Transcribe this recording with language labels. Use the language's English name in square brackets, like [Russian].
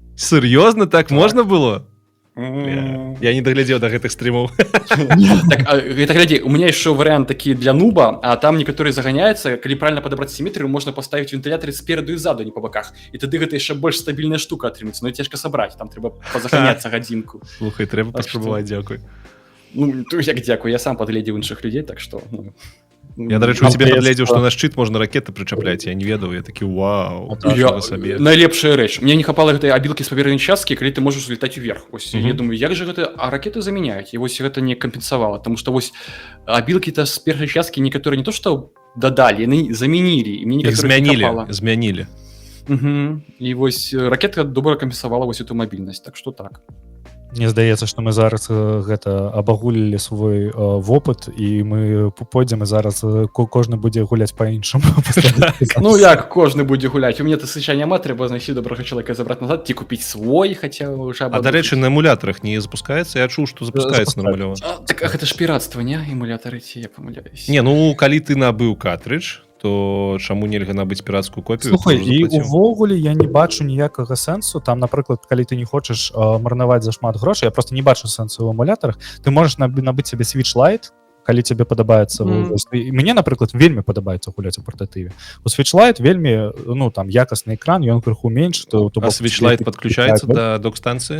[Russian] Серьезно? Так можно было? Я не доглядел до гэтых стримов. Так, это гляди, у меня еще вариант такие для нуба, а там некоторые загоняются, когда правильно подобрать симметрию, можно поставить вентиляторы спереду и сзаду, не по боках. И тогда это еще больше стабильная штука отрымется, но и тяжко собрать, там треба позагоняться годинку. [Belarusian] Слухай, треба паспрабаваць, дзякуй. Ну, як дзякуй, я сам падгледзеў іншых людзей, так што... Я, дарэчы, у тебе падгледзеў, што на шчыт можна ракеты прычапляць, я не ведаў, я такі, вау, сабе. Найлепшая рэч. Мне не хапала гэтай абілкі з папернай часткі, калі ты можаш летаць уверх. Вось, я думаю, як жа гэта... А ракеты замяняюць, і вось гэта не кампенсавала, таму што вось абілкі-то з першай часткі некаторыя не то што дадалі, яны замянілі, і мне некаторыя не хапала. Змянілі. І вось ракета добра кампенсавала вось эту мабільнасць, так што так. Мне здаецца, што мы зараз гэта абагулілі свой вопыт і мы пойдзем і зараз кожны будзе гуляць па-іншаму. Ну як кожны будзе гуляць, у мяне тысяча няма, трэба знайсці добрага чалавека забраць назад ці купіць свой, хаця ўжо. А дарэчы, на эмулятарах не запускаецца? Я чуў, што запускаецца нармалёва. Так гэта ж піратства, не? Эмулятары ці я памыляюсь. Не, ну калі ты набыў картридж, то чаму нельга набыць пірацкую копію? Слухай, і увогуле я не бачу ніякага сэнсу. Там, напрыклад, калі ты не хочаш марнаваць зашмат грошай, я просто не бачу сэнсу ў эмулятарах, ты можаш набыць сабе Switch Lite, калі тебе падабаецца. Мне, напрыклад, вельмі падабаецца гуляць у партатыве. У Switch Lite вельмі, ну, там, якасны экран, ён крыху менш. А Switch Lite падключаецца да док-станцыі?